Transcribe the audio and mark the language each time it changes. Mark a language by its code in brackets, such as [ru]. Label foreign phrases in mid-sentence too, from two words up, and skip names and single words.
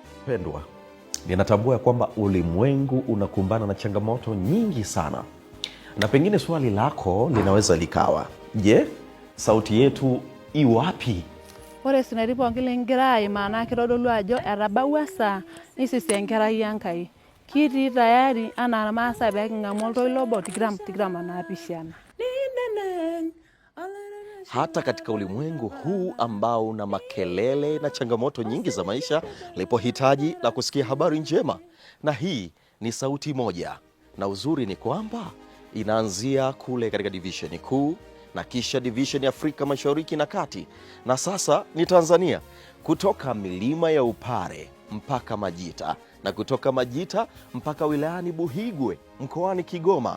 [sw] Wapendwa, ninatambua kwamba ulimwengu unakumbana na changamoto nyingi sana, na pengine swali lako linaweza likawa, je, sauti yetu iwapi? [mas] Ore sinaripo ngilengirai maana kitodolu ajo etabaua saa nisisi enkerai Enkai. Kitii tayari ana irmaasai pee king'amu oltoilo obo tikitam naapishana. [sw] Hata katika ulimwengu huu ambao una makelele na changamoto nyingi za maisha, lipo hitaji la kusikia habari njema, na hii ni sauti moja. Na uzuri ni kwamba inaanzia kule katika divisheni kuu, na kisha divisheni Afrika Mashariki na Kati, na sasa ni Tanzania, kutoka milima ya Upare mpaka Majita, na kutoka Majita mpaka wilayani Buhigwe mkoani Kigoma.